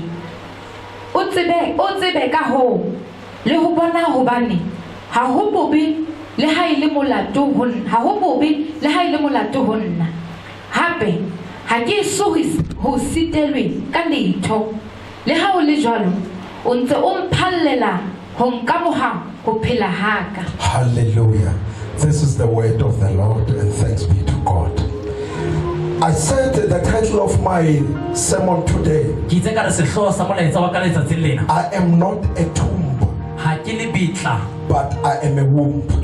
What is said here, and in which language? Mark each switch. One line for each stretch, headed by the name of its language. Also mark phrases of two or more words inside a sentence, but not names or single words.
Southern Sotho: O tsebe ka ho le ho bona hobane ha ho bobe le ha ile molato ho nna. Hape ha ke ho sitelwe ka letho. Le ha o le jwalo o ntse o mphallela ho nkamoha ho phela haka. Hallelujah.
English: This is the word of the Lord, and thanks be to God. I said the title of my sermon today, I am not a tomb, but I am a womb.